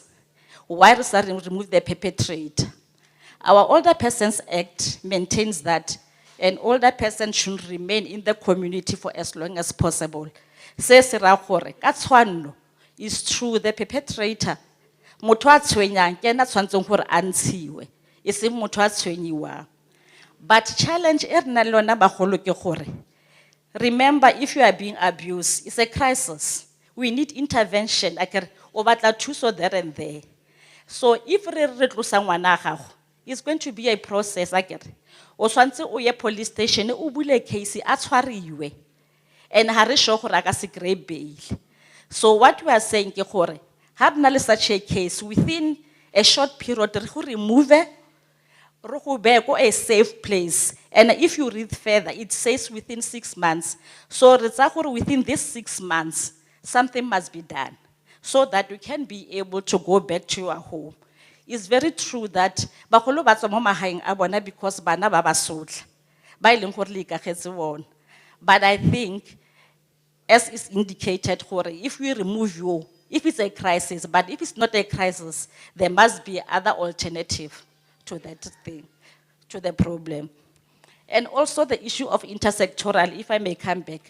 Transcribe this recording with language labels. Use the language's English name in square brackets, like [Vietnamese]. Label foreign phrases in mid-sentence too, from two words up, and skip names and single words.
[English] Why remove the perpetrator? Our Older Persons Act maintains that an older person should remain in the community for as long as possible. It's true, the perpetrator, [Tswana] motho a tshwenyang ke ena tshwantseng gore a ntshiwe e seng motho a tshwenyiwang. [English] But challenge [Tswana] e re nang le yona bagolo ke gore, [English] remember, if you are being abused, it's a crisis. We need intervention. [Tswana] O batla thuso [English] there and there. So if [Tswana] re tlosa ngwana gago, [English] it's going to be a process. [Tswana] O tshwantse o ye police station, o bule case, a tshwariwe. And ha re sure gore a ka se kry bail. [English] So what we are saying [Tswana] ke gore, ha re na le [English] such a case, within a short period, [Tswana] re go [English] remove a safe place. And if you read further, it says within 6 months. So within these 6 months, something must be done so that we can be able to go back to your home. It's very true that [Tswana] bagolo ba tswa mo magaeng a bona because bana ba ba sotla ba ileng gore le ikagetse bona. [English] But I think, as is indicated, if we remove you, if it's a crisis, but if it's not a crisis, there must be other alternative to that thing, to the problem. And also the issue of intersectoral, if I may come back.